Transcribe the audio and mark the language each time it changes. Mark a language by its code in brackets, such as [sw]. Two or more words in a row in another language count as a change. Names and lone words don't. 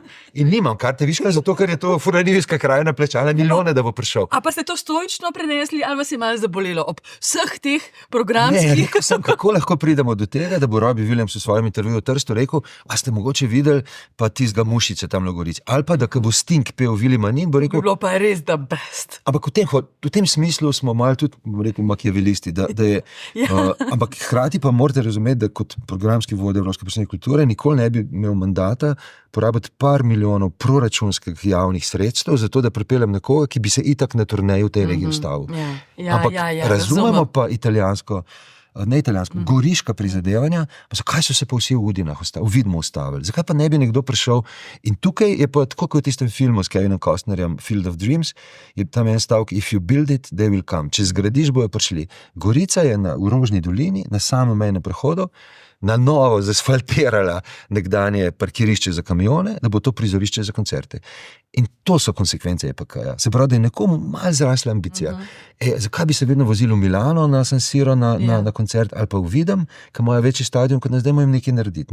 [sl] In nimam karte viška, zato ker je to Furanijevska krajina plačala milijone, da bo prišel. A pa ste to stoično prenesli, ali vas je malo zabolelo ob vseh teh programskih? Ne, rekel sem, kako lahko pridemo do tega, da bo Robbie Williams v svojem intervjuju v Trstu rekel, a ste mogoče videli pa tistega Mušice tam na Gorici. Ali pa, da ko bo Sting pel Willy Manin, bo rekel... Bi bilo pa res [en] the best. [sl] Ampak v tem smislu smo malo tudi, rekel, makiavelisti, da je, ampak hkrati pa morate razumeti, da kot programski vodja Evropske posebne kulture nikoli ne bi imel mandata porabiti par milijonov proračunskih javnih sredstev za to, da pripeljem nekoga, ki bi se itak na turneju v tej regiji ustavil. Ampak razumemo pa goriška prizadevanja, pa zakaj so se pa vsi v Udinah v Vidmu ustavili? Zakaj pa ne bi nekdo prišel? In tukaj je pa tako kot v tistem filmu s Kevinom Costnerjem Field of Dreams, je tam en stavek, [en] if you build it, they will come. [sl] Če zgradiš, bojo prišli. Gorica je v Rožni dolini, na samem mejnem prehodu, na novo zasfaltirala nekdanje parkirišče za kamione, da bo to prizorišče za koncerte. In to so konsekvence EPK-ja. Se pravi, da je nekomu malo zrasla ambicija. Zakaj bi se vedno vozili v Milano na San Siro na koncert ali pa v Videm, ki imajo večji stadion, kot nas zdaj mojem nekaj narediti.